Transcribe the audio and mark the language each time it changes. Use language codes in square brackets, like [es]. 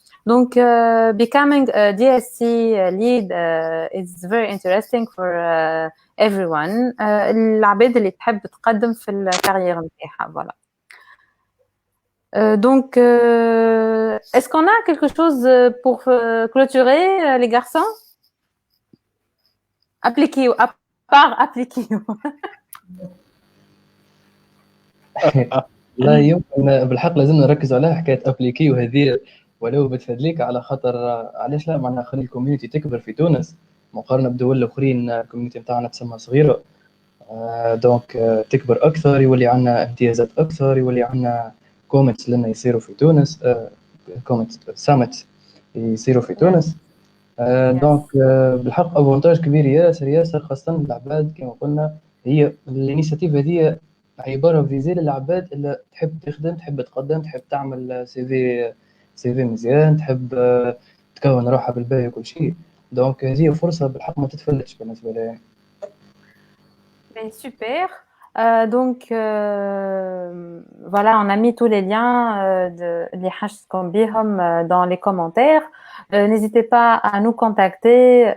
[en] Donc becoming a DSC lead is very interesting for everyone, [ar] العباد اللي تحب تقدم في الكارير نتاعها. [fr] Voilà. Donc est-ce qu'on a quelque chose pour clôturer les garçons? Appliquez-vous, à part appliquez-vous. [ar] لا يمكن بالحق لازم نركز على حكاية أبليكي وهذه ولو بتفادليك على خاطر علاش لا معناها خلي الكوميونيتي تكبر في تونس مقارنة بدول الأخرين. الكوميونيتي متاعنا تسمى صغيرة دونك تكبر أكثر، يولي عنا امتيازات أكثر، يولي عنا كومنتس لنا يصيروا في تونس، كومنتس سامت يصيروا في تونس. دونك بالحق افونتاج كبير ياسر خاصة العباد كما قلنا. هي الانيشيتيف هذه عبارة فيزي للعباد اللي تحب تخدم، تحب تقدم، تحب تعمل سي في مزيان، تحب تكون روحها بالباهي وكل شيء. دونك هذه فرصة بالحق ما تتفلتش بالنسبة لي. [fr] Super. Donc voilà, on a mis tous les liens les hashtags [ar] بهم [fr] dans les commentaires. N'hésitez pas à nous contacter.